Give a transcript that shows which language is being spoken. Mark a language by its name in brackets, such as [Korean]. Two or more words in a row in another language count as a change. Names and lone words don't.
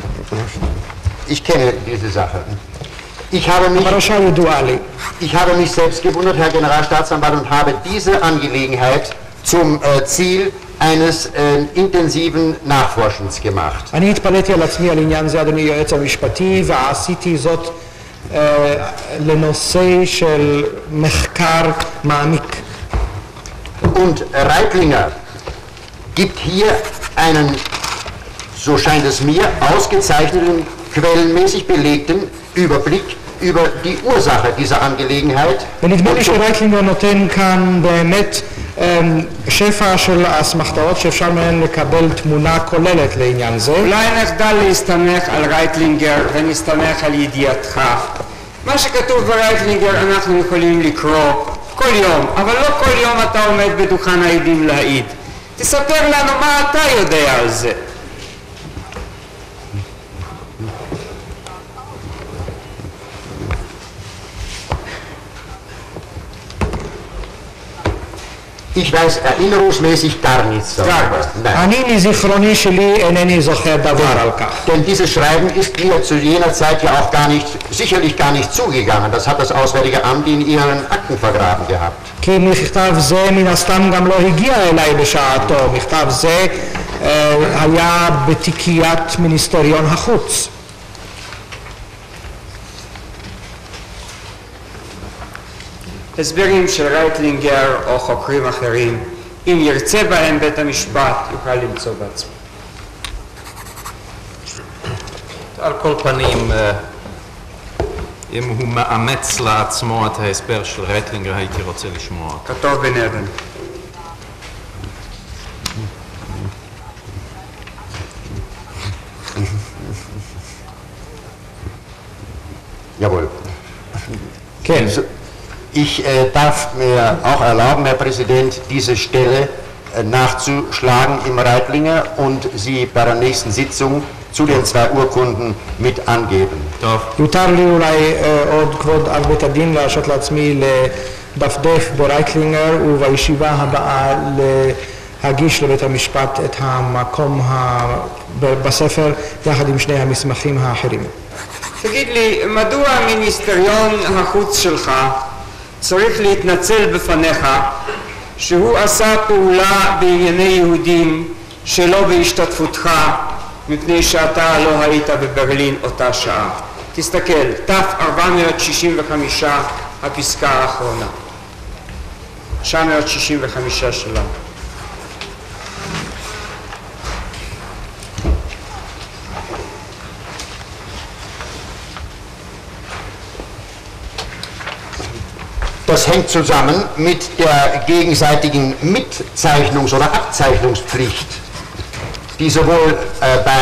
[German] Ich kenne diese Sache. Ich habe mich selbst gewundert, Herr Generalstaatsanwalt, und habe diese Angelegenheit zum Ziel eines intensiven Nachforschens gemacht. [Hebrew] אני התפלאתי על עצמי על עניין זה, אדוני היועץ המשפטי, ועשיתי זאת לנושא של מחקר מעמיק. [German] Und Reitlinger gibt hier einen, so scheint es mir, ausgezeichneten, quellenmäßig belegten Überblick über die Ursache dieser Angelegenheit. [Hebrew] ונדמה לי שרייטלינגר נותן כאן באמת שפע של אסמכתאות שאפשר מהן לקבל תמונה כוללת לעניין זה. אולי נחדל להסתמך על רייטלינגר ונסתמך על ידיעתך. מה שכתוב ברייטלינגר אנחנו יכולים לקרוא כל יום, אבל לא כל יום אתה עומד בדוכן העדים להעיד. תספר לנו מה אתה יודע על זה. [German] Ich weiß erinnerungsmäßig gar nichts darüber. [Hebrew] אני מזיכרוני שלי אינני זוכר דבר על כך. [German] Denn dieses Schreiben ist mir zu jener Zeit ja auch sicherlich gar nicht zugegangen. Das hat das Auswärtige Amt in ihren Akten vergraben gehabt. [Hebrew] כי מכתב זה מן הסתם גם לא הגיע אליי בשעתו. מכתב זה היה בתיקיית מיניסטריון החוץ. הסברים של רייטלינגר או חוקרים אחרים, אם ירצה בהם בית המשפט, יוכל למצוא בעצמו. על כל פנים, אם הוא מאמץ לעצמו את ההסבר של רייטלינגר, הייתי רוצה לשמוע. כתוב בנדן. Jawohl. כן. [German] Ich darf mir auch erlauben, Herr Präsident, diese Stelle nachzuschlagen im Reitlinger und sie bei der nächsten Sitzung zu den zwei Urkunden mit angeben. [Hebrew] יותר לי אולי עוד כבוד על בית הדין להרשות לעצמי לדפדף ברייטלינגר ובישיבה הבאה להגיש לבית המשפט את המקום בספר יחד עם שני המסמכים האחרים. תגיד לי, מדוע מיניסטריון החוץ שלך צריך להתנצל בפניך שהוא עשה פעולה בענייני יהודים שלא בהשתתפותך מפני שאתה לא היית בברלין אותה שעה? תסתכל, תף 465 הפסקה האחרונה, 965 שלה. [German] Das hängt zusammen mit der gegenseitigen Mitzeichnungs- oder Abzeichnungspflicht, die sowohl beim